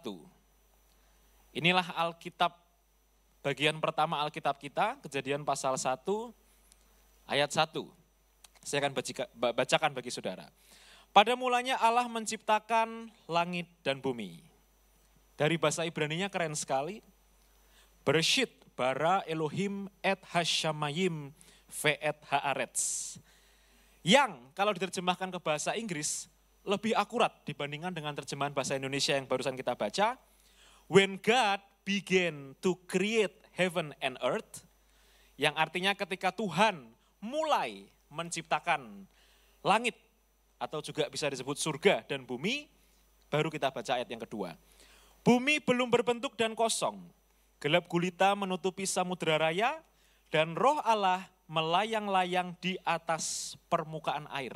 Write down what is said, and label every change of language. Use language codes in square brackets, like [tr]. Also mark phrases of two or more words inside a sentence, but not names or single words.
[id] Inilah Alkitab, bagian pertama Alkitab kita, Kejadian pasal 1 ayat 1. Saya akan bacakan bagi saudara. Pada mulanya Allah menciptakan langit dan bumi. Dari bahasa Ibraninya keren sekali. [he] בראשית ברא אלהים את השמים ואת הארץ. [id] Yang kalau diterjemahkan ke bahasa Inggris lebih akurat dibandingkan dengan terjemahan bahasa Indonesia yang barusan kita baca. [en] When God began to create heaven and earth, [id] yang artinya ketika Tuhan mulai menciptakan langit, atau juga bisa disebut surga dan bumi, baru kita baca ayat yang kedua. Bumi belum berbentuk dan kosong, gelap gulita menutupi samudera raya, dan roh Allah melayang-layang di atas permukaan air.